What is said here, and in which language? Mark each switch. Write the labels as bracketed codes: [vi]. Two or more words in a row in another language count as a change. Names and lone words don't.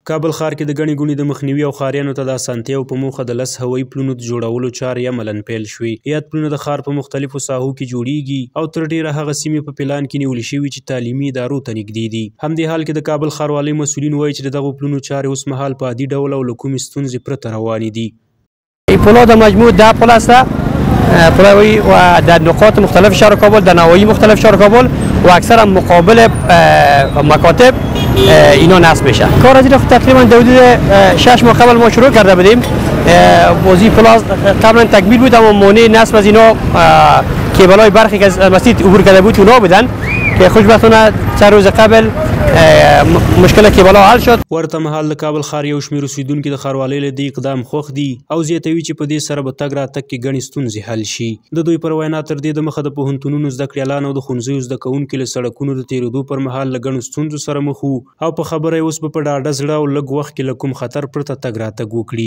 [ps] کابل ښار کې د ګڼې ګوڼې د مخنیوي او ښاریانو ته د اسانتیاو په موخه د 10 هوایي پلونو د جوړولو چارې عملاً پیل شوې. یاد پلونه د ښار په مختلفو ساحو کې جوړیږي او تر ډیره هغه سیمې په پلان کې نیول شوي چې تعلیمي ادارو ته نږدې دي. همدې حال کې د کابل ښاروالۍ مسؤلین وایي چې دغه پلونو چارې اوس مهال په عادي ډول او له کومې ستونزې پرته روانې دي. [fa] پلها در مجموع 10 پل است. پلهای و در نقاط مختلف شهر کابل، در نواحی مختلف شهر کابل و اکثر مقابل مکاتب اینا نصب میشه. کار از تقریبا حدود 6 ماه قبل ما شروع کرده بودیم. بازی پلاس قبلا تکمیل بود اما مانع نصب از اینا کیبل‌های برقی که از مسجد عبور کرده بود اونا بودن که خوشبختانه چند روز قبل مشکل کیبل‌ها حل شد. [ps] ورته مهال د کابل ښار یو شمېر اوسېدونکي د ښاروالۍ له دې اقدام خوښ دي او زیاتوي چې په دې سره به تګ راتګ کې ګڼې ستونزې حل شي. د دوی پر وینا تر دې دمخه د پوهنتونونو زده کړیالان او د ښوونځیو زده کوونکي له سړکونو د تېرېدو پر مهال له ګڼو ستونزو سره مخ وو او په خبره یې اوس به په ډاډه زړه او لږ وخت کې له کوم خطر پرته تګ راتګ وکړي.